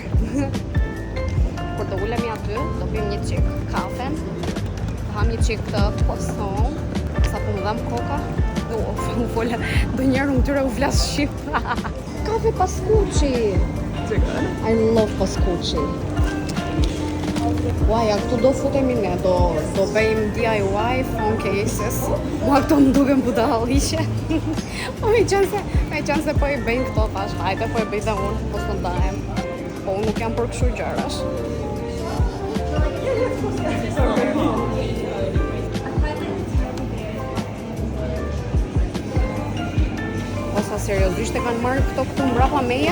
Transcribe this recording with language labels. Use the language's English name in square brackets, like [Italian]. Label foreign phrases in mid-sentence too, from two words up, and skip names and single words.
[Albanian] Kur do ulemi aty, do pim një çik kafe, do ham një çik të croissant, sa po më dham koka. U fola, do njerë unë tyre u flas shqip. Kafe paskuqi. [English] I love [Albanian] paskuqi. Uaja, këtu do futemi ne, do bëjmë [English] DIY phone cases. [Albanian] Mua këto më duken budalliqe. Po me qenë se po i bëjmë këto tash, hajde po i bëj dhe unë, po së ndajem. Po unë nuk jam për kështu gjërash. Osa seriozisht e kanë marrë këto këtu mbrapa meje?